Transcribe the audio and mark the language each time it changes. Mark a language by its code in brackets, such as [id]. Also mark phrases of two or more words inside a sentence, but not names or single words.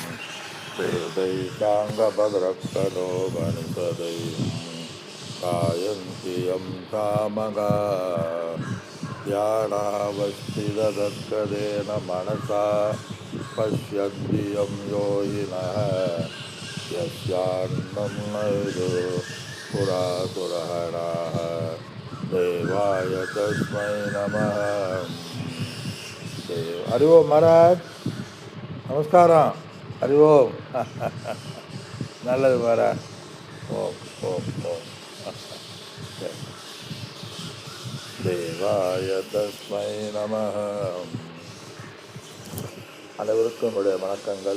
[sa] देवैकाङ्गभद्रक्षरो वनुपदै गायन्ति यं सामगा ध्यानावस्थितदर्शनेन मनसा पश्यन्ति यं योगिनः यस्यान्नं नैदो पुरासुरहराः देवाय तस्मै नमः. हरि ओम महाराज, [ta] நமஸ்காரம். [sa] हरि ओम्. நல்லது महाराज. ओम् ओम् ओम् देवाय तस्मै नमः. [ta] அனைவருக்கும் என்னுடைய வணக்கங்கள்.